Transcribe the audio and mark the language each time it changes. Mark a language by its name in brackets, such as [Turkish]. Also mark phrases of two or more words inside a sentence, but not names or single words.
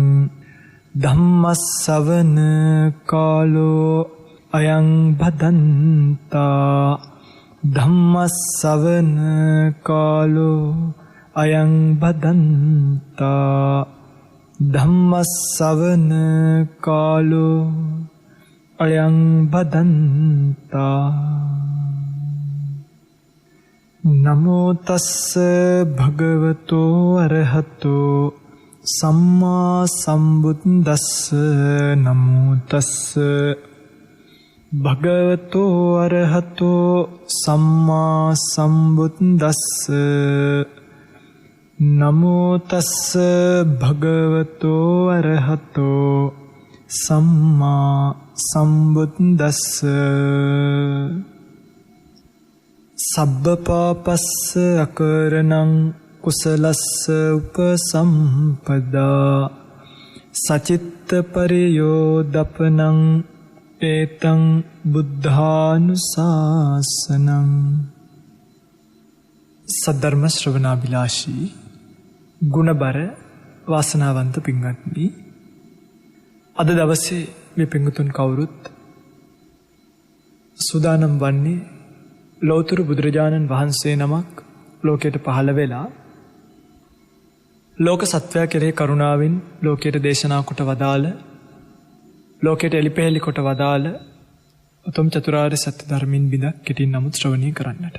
[Pali] धम्मश्रवण कालो अयं भदन्ता धम्मश्रवण कालो अयं भदन्ता धम्मश्रवण कालो अयं भदन्ता। नमो तस्स भगवतो अरहतो सम्मा सम्बुद्दस्स नमो तस्स भगवतो अरहतो सम्मा सम्बुद्दस्स नमो तस्स भगवतो अरहतो सम्मा सम्बुद्दस्स। सब्बपापस्स अकरणं कुशलस्स उपसम्पदा सचित्तपरियोदपनं एतं बुद्धानुशासनं। [Sinhala] සද්ධර්ම ශ්‍රවණාභිලාෂී ගුණබර වාසනාවන්ත පින්වත්නි, අද දවසේ මේ පින්වතුන් කවුරුත් සූදානම් වන්නේ ලෞතර බුදුරජාණන් වහන්සේ නමක් ලෝකයට පහළ වෙලා ලෝක සත්වයා කෙරෙහි කරුණාවෙන් ලෝකයට දේශනා කොට වදාළ, ලෝකයට එලිපෙහෙලි කොට වදාළ උතුම් චතුරාර්ය සත්‍ය ධර්මින් බිඳක් කෙටින් නමුත් ශ්‍රවණය කරන්නට.